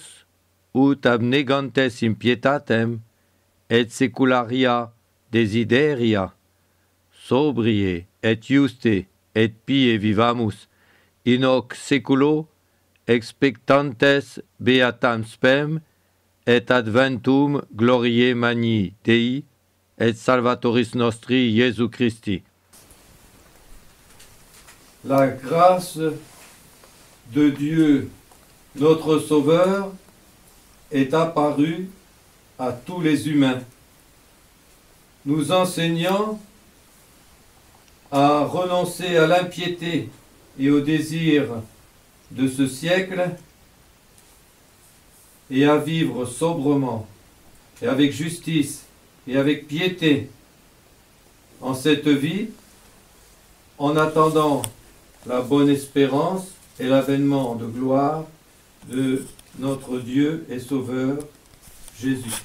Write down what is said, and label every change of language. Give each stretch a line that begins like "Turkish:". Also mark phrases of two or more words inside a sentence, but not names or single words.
Latin: ut abnegantes in pietatem et secularia desideria sobrie et juste et pie vivamus in hoc seculo expectantes beatam spem et adventum gloriae magni Dei et Salvatoris nostri Iesu Christi.
French: La grâce de Dieu, notre Sauveur, est apparue à tous les humains, nous enseignant à renoncer à l'impiété et au désir de ce siècle et à vivre sobrement et avec justice et avec piété en cette vie, en attendant la bonne espérance et l'avènement de gloire de notre Dieu et Sauveur Jésus-Christ.